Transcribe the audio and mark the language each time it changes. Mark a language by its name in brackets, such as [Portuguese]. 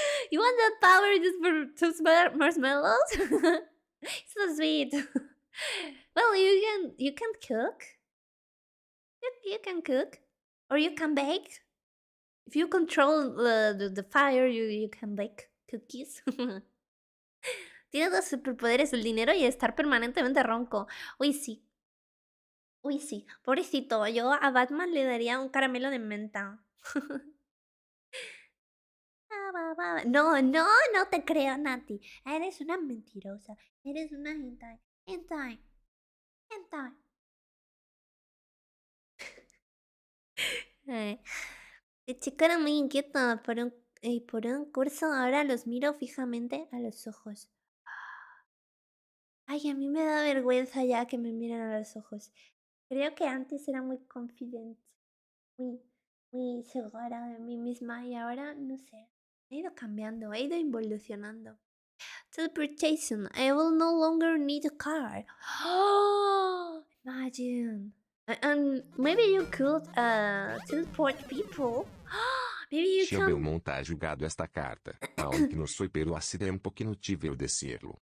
[English] You want that power just for toast marshmallows? So sweet. Well, you can cook. You can cook, or you can bake. If you control the fire, you can bake cookies. [Spanish] Tiene dos superpoderes, el dinero y estar permanentemente ronco. Uy, sí. Uy, sí. Pobrecito, yo a Batman le daría un caramelo de menta. No, no, no te creo, Nati. Eres una mentirosa. Eres una hentai. Hentai. Hentai. Ay, de chica era muy inquieta por un curso. Ahora los miro fijamente a los ojos. Ay, a mí me da vergüenza ya que me miren a los ojos. Creo que antes era muy confident, muy, muy segura de mí misma y ahora no sé. He ido cambiando, he ido evolucionando. Teleportation. [English] I will no longer need a car. Oh, imagine. And maybe you could teleport people. Maybe you Xiao can. Belmont ha jogado esta carta, aunque no soy pero así é pouco inútil decirlo.